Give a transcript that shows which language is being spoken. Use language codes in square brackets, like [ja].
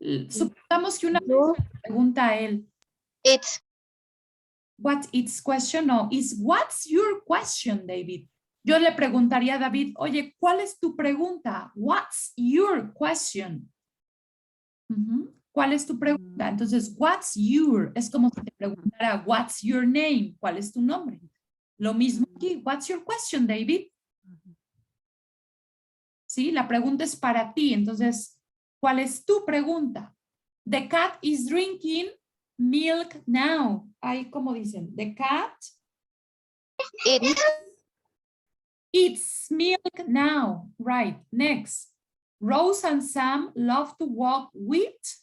[es] Supongamos que una pregunta a él. [en] It's. What its question? No, is what's your question, David? [es] Yo le preguntaría a David, oye, ¿cuál es tu pregunta? [en] What's your question? [es] ¿Cuál es tu pregunta? Entonces, [en] what's your? [es] Es como si te preguntara, [en] what's your name? [es] ¿Cuál es tu nombre? Lo mismo aquí, [en] what's your question, David? [es] Sí, la pregunta es para ti. Entonces, ¿cuál es tu pregunta? [en] The cat is drinking milk now. [es] Ahí, ¿cómo dicen? [en] The cat eats milk now. Right. Next. Rose and Sam love to walk with.